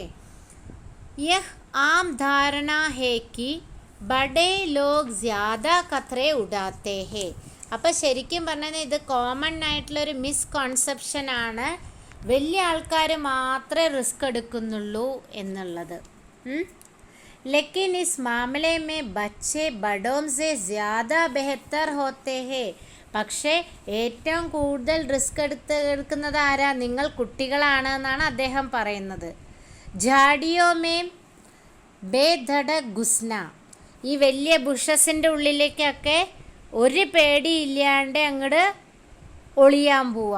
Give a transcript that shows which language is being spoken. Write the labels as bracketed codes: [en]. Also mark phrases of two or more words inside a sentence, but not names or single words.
[hi] यह आम धारणा है कि बड़े लोग ज़्यादा ख़तरे उठाते हैं. [ml] അപ്പം ശരിക്കും പറഞ്ഞാൽ ഇത് കോമൺ ആയിട്ടുള്ളൊരു മിസ്കോൺസെപ്ഷനാണ്, വലിയ ആൾക്കാർ മാത്രമേ റിസ്ക് എടുക്കുന്നുള്ളൂ എന്നുള്ളത്. [hi] लेकिन इस मामले में बच्चे बड़ों से ज़्यादा बेहतर होते हैं. [ml] പക്ഷേ ഏറ്റവും കൂടുതൽ റിസ്ക് എടുക്കുന്നത് ആരാ? നിങ്ങൾ കുട്ടികളാണ് എന്നാണ് അദ്ദേഹം പറയുന്നത്. [hi] झाड़ियों में बेधड़क घुसना. [ml] ഈ വലിയ ബുഷസിൻ്റെ ഉള്ളിലേക്കൊക്കെ ഒരു പേടിയില്ലാണ്ട് അങ്ങോട്ട് ഒളിയാൻ പോവാ.